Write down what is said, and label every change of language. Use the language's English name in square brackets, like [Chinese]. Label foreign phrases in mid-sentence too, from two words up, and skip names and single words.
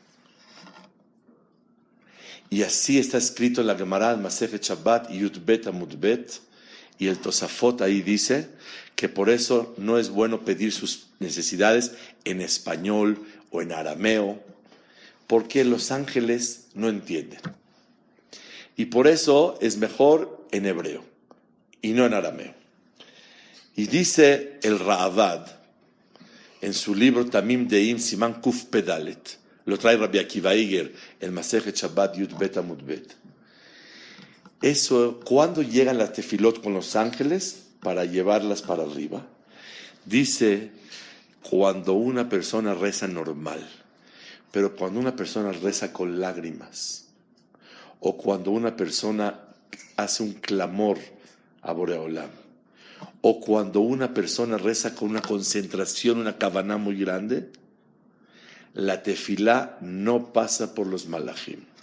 [Spanish] Y así está escrito en la Gemara, Masechet Shabbat, [Hebrew] יוד בית עמוד בית, [Spanish] y el Tosafot ahí dice que por eso no es bueno pedir sus necesidades en español o en arameo, porque los ángeles no entienden. Y por eso es mejor en hebreo y no en arameo. Y dice el Ra'avad en su libro Tamim Deim [Hebrew] סימן קוף פדלת, [Spanish] lo trae Rabbi Akiva Iger, el Masechet Shabbat [Hebrew] יוד בית עמוד בית. [Spanish] Eso, ¿cuándo llegan las tefilot con los ángeles para llevarlas para arriba? Dice, cuando una persona reza normal, pero cuando una persona reza con lágrimas, o cuando una persona hace un clamor a Boreolam, o cuando una persona reza con una concentración, una kavaná muy grande, la tefilá no pasa por los malachim.